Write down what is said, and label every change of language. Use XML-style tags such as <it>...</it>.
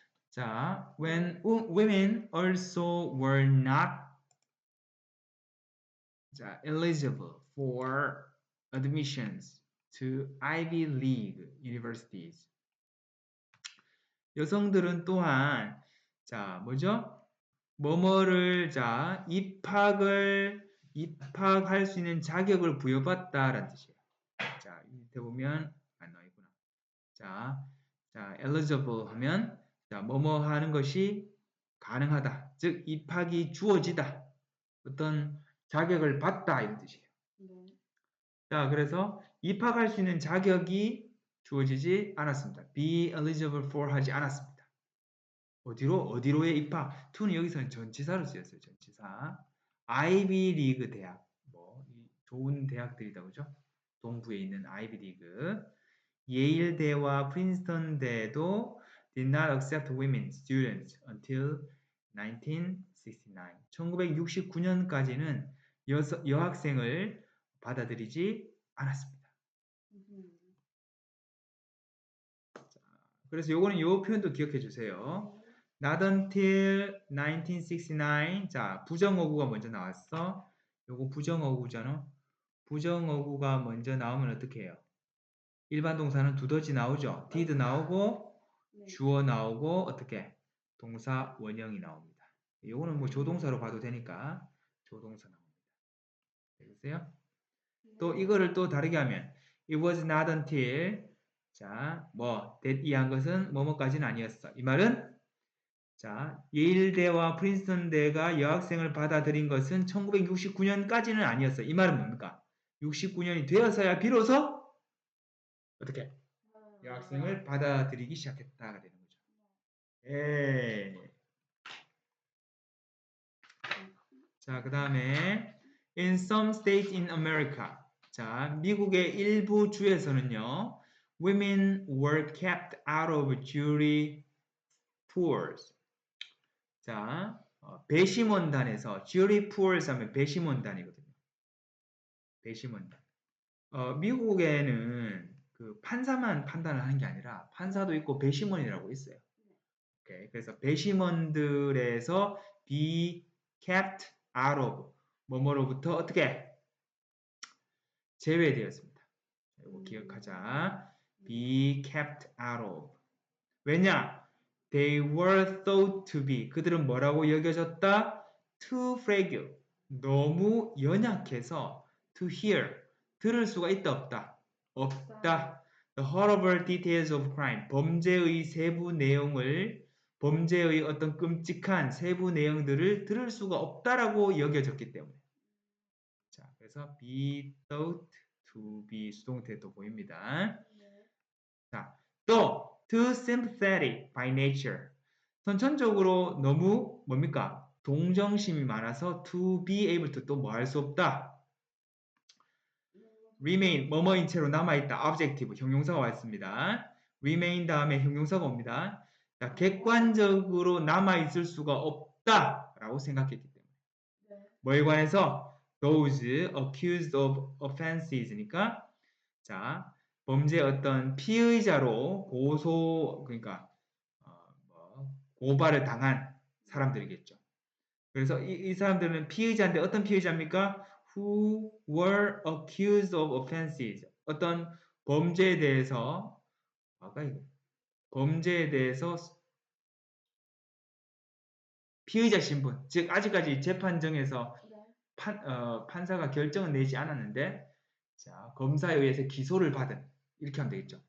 <en>자, when women also were not 자, eligible for admissions to Ivy League universities.</en> <ko>여성들은 또한 자, 뭐죠? 뭐뭐를 자, 입학할 수 있는 자격을 부여받다라는 뜻이에요. 자, 밑에 보면 안 나와 있구나. 자, eligible 하면 자, 뭐뭐 하는 것이 가능하다. 즉 입학이 주어지다. 어떤 자격을 받다 이런 뜻이에요. 자, 그래서 입학할 수 있는 자격이 주어지지 않았습니다.</ko> <en>be eligible for</en> <ko>하지 않았습니다. 어디로의 입학? to는 여기서는 전치사로 쓰였어요. 전치사. 아이비 리그 대학. 좋은 대학들이다 그죠? 동부에 있는 아이비 리그.</ko> <en>예일대와 프린스턴대도 did not accept women students until 1969.</en> <ko>1969년까지는 여학생을 받아들이지 않았습니다. 자, 그래서 요거는 요 표현도 기억해 주세요.</ko> <en>Not until 1969.</en> <ko>자, 부정어구가 먼저 나왔어. 요거 부정어구잖아. 부정어구가 먼저 나오면 어떻게 해요? 일반 동사는 두더지 나오죠. did 나오고 네. 주어 나오고 어떻게 동사 원형이 나옵니다. 요거는 뭐 조동사로 봐도 되니까 조동사 나옵니다. 되겠어요? 또 이거를 또 다르게 하면</ko> <en>it was not until</en> <ko>자, 뭐 that 이한 것은 뭐뭐까지는 아니었어. 이 말은 자, 예일대와 프린스턴대가 여학생을 받아들인 것은 1969년까지는 아니었어. 이 말은 뭡니까? 69년이 되어서야 비로소 어떻게 여학생을 받아들이기 시작했다가 되는 거죠. 예.</ko> <en>자, 그 다음에 in some states in America.</en> <ko>자, 미국의 일부 주에서는요.</ko> <en>Women were kept out of jury pools.</en> <ko>자, 배심원단에서</ko> <en>jury pools</en> <ko>하면 배심원단이거든요. 배심원단. 미국에는 그 판사만 판단을 하는 게 아니라 판사도 있고 배심원이라고 있어요. 오케이. 그래서 배심원들에서</ko> <en>be kept out of</en> <ko>뭐뭐로부터 어떻게 제외되었습니다. 이거 기억하자.</ko> <en>be kept out of.</en> <ko>왜냐?</ko> <en>They were thought to be.</en> <ko>그들은 뭐라고 여겨졌다?</ko> <en>Too fragile.</en> <ko>너무 연약해서</ko> <en>to hear.</en> <ko>들을 수가 있다 없다? 없다.</ko> <en>The horrible details of crime.</en> <ko>범죄의 세부 내용을 범죄의 어떤 끔찍한 세부 내용들을 들을 수가 없다라고 여겨졌기 때문에. 자, 그래서</ko> <en>be thought to be</en> <ko>수동태도 보입니다.</ko> <en>자, 또 too sympathetic by nature.</en> <ko>선천적으로 너무 뭡니까? 동정심이 많아서</ko> <en>to be able to</en> <ko>또 뭐 할 수 없다. remain 뭐뭐인 채로 남아있다. objective 형용사가 왔습니다. remain 다음에 형용사가 옵니다. 자, 객관적으로 남아있을 수가 없다라고 생각했기 때문에 뭐에 관해서</ko> <en>those accused of offenses</en> <ko>니까 자 범죄 어떤 피의자로 고소 그러니까 고발을 당한 사람들이겠죠. 그래서 이 사람들은 피의자인데 어떤 피의자입니까?</ko> <en>Who were accused of offenses.</en> <ko>어떤 범죄에 대해서 아까 이거 범죄에 대해서 피의자 신분, 즉 아직까지 재판정에서 판사가 결정을 내지 않았는데 자, 검사에 의해서 기소를 받은 이렇게 하면 되겠죠.</ko>